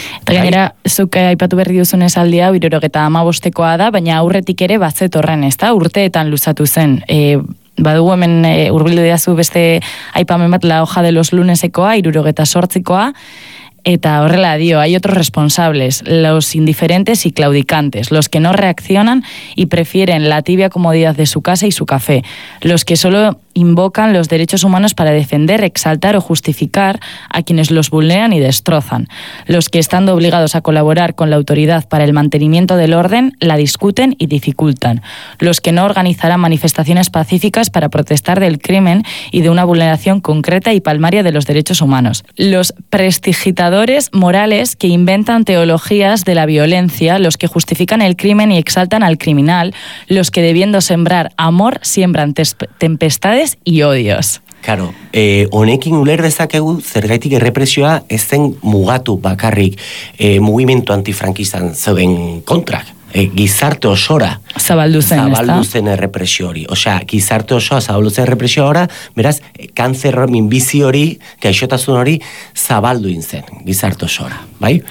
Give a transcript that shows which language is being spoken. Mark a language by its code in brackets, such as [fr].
[eu] Eta gainera, zuk aipatu berri duzun esaldi hau 65koa da, baina aurretik ere bazetorren, ezta? Urteetan luzatu zen. Badugu hemen hurbildu diazu beste aipamen bat La hoja de los lunesekoa 68koa eta horrela dio, [es] hay otros responsables, los indiferentes y claudicantes, los que no reaccionan y prefieren la tibia comodidad de su casa y su café, los que solo invocan los derechos humanos para defender, exaltar o justificar a quienes los vulneran y destrozan, los que estando obligados a colaborar con la autoridad para el mantenimiento del orden, la discuten y dificultan, los que no organizarán manifestaciones pacíficas para protestar del crimen y de una vulneración concreta y palmaria de los derechos humanos, los prestigitadores morales que inventan teologías de la violencia, los que justifican el crimen y exaltan al criminal, los que debiendo sembrar amor siembran tempestad y odios. [eu] Claro, honekin uler dezakegu zergaitik errepresioa ez zen mugatu bakarrik mugimendu antifrankistan zeuden kontra. Gizarte osora zabaldu zen errepresio hori. Osea, gizarte osoa zabaldu zen errepresio hori, beraz, kanzer minbizi hori, gaixotasun hori, zabaldu intzen gizarte osora. Bai?